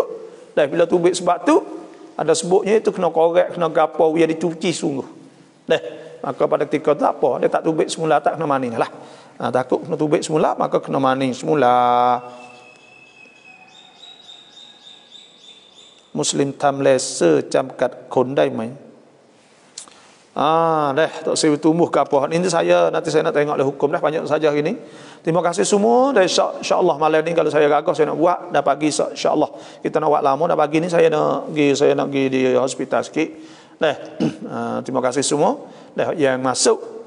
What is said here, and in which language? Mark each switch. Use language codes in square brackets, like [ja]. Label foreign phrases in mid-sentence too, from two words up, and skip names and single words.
[ms] Bila tubik sebab tu ada sebutnya itu kena korek kena gapo biar dicuci sungguh. Maka pada ketika tu apa dia tak tubik semula tak kena mani lah. Takut kena tubik semula maka kena mani semula. [th] Muslim ทำเลเซอร์จำกัดขนได้ไหม [ms] tak saya tumbuh ke apa. Ini nanti saya nak tengok hukum dah banyak saja hari ni. Terima kasih semua. Dan insya-Allah malam ni kalau saya gagah saya nak buat dah pagi insya-Allah. Kita nak buat lama dah pagi ni saya nak pergi di hospital sikit. Terima kasih semua yang masuk.